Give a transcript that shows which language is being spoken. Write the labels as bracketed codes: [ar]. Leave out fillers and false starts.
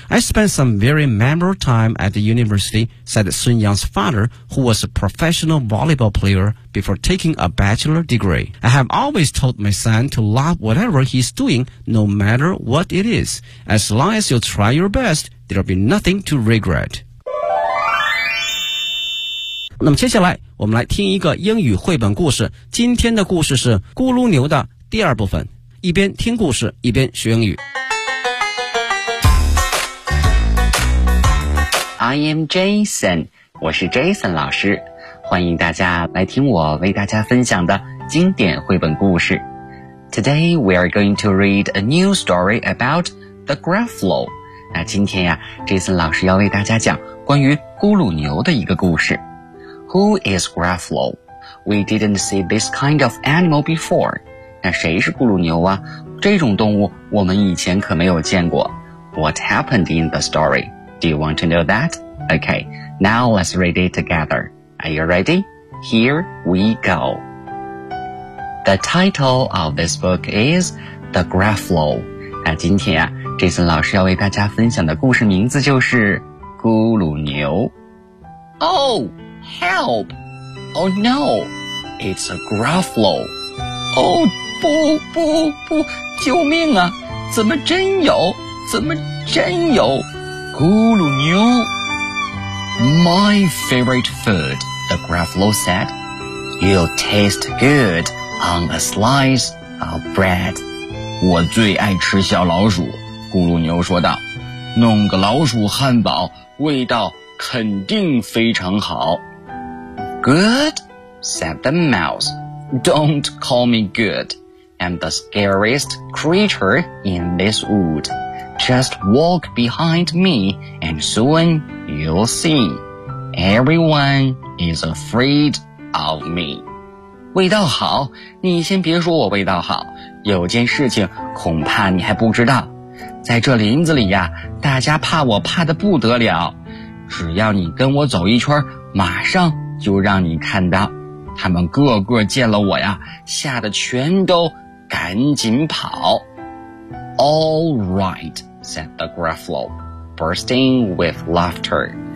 [en] I spent some very memorable time at the university, said Sun Yang's father, who was a professional volleyball player,before taking a bachelor degree. I have always told my son to love whatever he's doing, no matter what it is. As long as you try your best, there'll be nothing to regret. [zh] 那么接下来我们来听一个英语绘本故事。今天的故事是咕噜牛的第二部分。一边听故事一边学英语。 [en] I am Jason, [zh] 我是 Jason 老师。欢迎大家来听我为大家分享的经典绘本故事。 [en] Today we are going to read a new story about the Gruffalo. [zh] 那今天呀，Jason老师要为大家讲关于咕噜牛的一个故事。 [en] Who is Gruffalo? We didn't see this kind of animal before. [zh] 那谁是咕噜牛啊？这种动物我们以前可没有见过。 [en] What happened in the story? Do you want to know that? Okay, now let's read it together. Are you ready? Here we go. The title of this book is The Gruffalo. [zh] 那今天啊，这次老师要为大家分享的故事名字就是咕噜牛。 [en] Oh, help! Oh no, it's a Gruffalo. [zh] Oh, 不不不，救命啊！怎么真有？怎么真有？咕噜牛。 [en] My favorite food. The Gruffalo said, You'll taste good on a slice of bread. [zh] 我最爱吃小老鼠,咕噜牛说道。弄个老鼠汉堡,味道肯定非常好。 [en] Good, said the mouse. Don't call me good. I'm the scariest creature in this wood. Just walk behind me and soon you'll see. Everyone is afraid of me. [zh] 味道好，你先别说我味道好，有件事情恐怕你还不知道。在这林子里呀，大家怕我怕得不得了。只要你跟我走一圈，马上就让你看到。他们个个见了我呀，吓得全都赶紧跑。 [en] All right, said the Gruffalo, bursting with laughter.